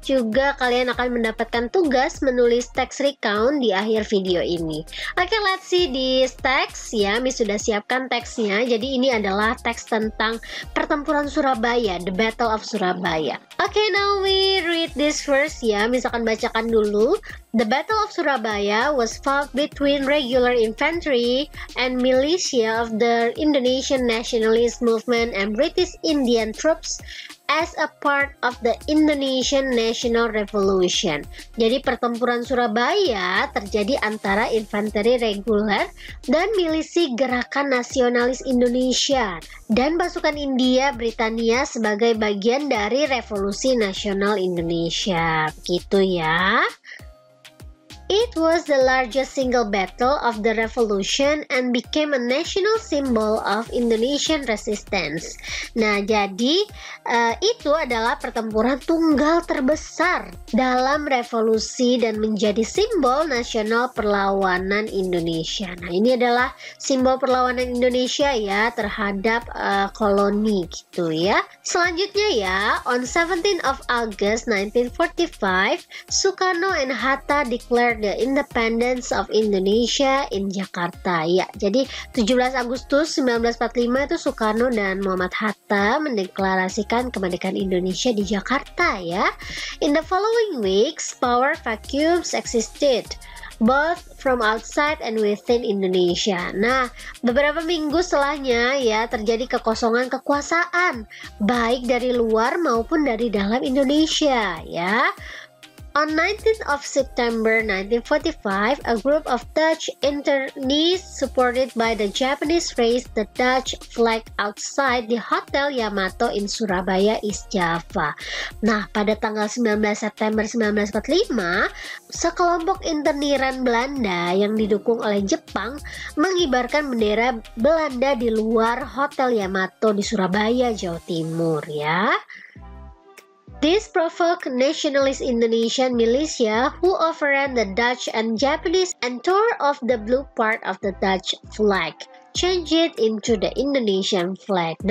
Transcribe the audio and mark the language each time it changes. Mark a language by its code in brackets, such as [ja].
[id] Juga kalian akan mendapatkan tugas menulis text recount di akhir video ini. Oke, [en] let's see this text [id] ya. Miss sudah siapkan teksnya. Jadi ini adalah teks tentang pertempuran Surabaya, the Battle of Surabaya. Oke, [en] now we read this first [id] ya. Miss akan bacakan dulu. [en] The Battle of Surabaya was fought between regular infantry and militia of the Indonesian nationalist movement and British Indian troops as a part of the Indonesian National Revolution. [id] Jadi pertempuran Surabaya terjadi antara infanteri reguler dan milisi Gerakan Nasionalis Indonesia dan pasukan India Britania sebagai bagian dari Revolusi Nasional Indonesia. Begitu ya. [en] It was the largest single battle of the revolution and became a national symbol of Indonesian resistance. [id] Nah, jadi itu adalah pertempuran tunggal terbesar dalam revolusi dan menjadi simbol nasional perlawanan Indonesia. Nah, ini adalah simbol perlawanan Indonesia ya terhadap koloni gitu ya. Selanjutnya ya, [en] on 17 of August 1945, Soekarno and Hatta declared the independence of Indonesia in Jakarta. [id] Ya, jadi 17 Agustus 1945 itu Soekarno dan Muhammad Hatta mendeklarasikan kemerdekaan Indonesia di Jakarta ya. [en] In the following weeks, power vacuums existed both from outside and within Indonesia. [id] Nah, beberapa minggu setelahnya ya terjadi kekosongan kekuasaan baik dari luar maupun dari dalam Indonesia ya. [en] On 19th of September 1945, a group of Dutch internees supported by the Japanese raised the Dutch flag outside the Hotel Yamato in Surabaya, East Java. [id] Nah, pada tanggal 19 September 1945, sekelompok interniran Belanda yang didukung oleh Jepang mengibarkan bendera Belanda di luar Hotel Yamato di Surabaya, Jawa Timur ya. [en] This provoked nationalist Indonesian militia who overran the Dutch and Japanese and tore off the blue part of the Dutch flag, change it into the Indonesian flag.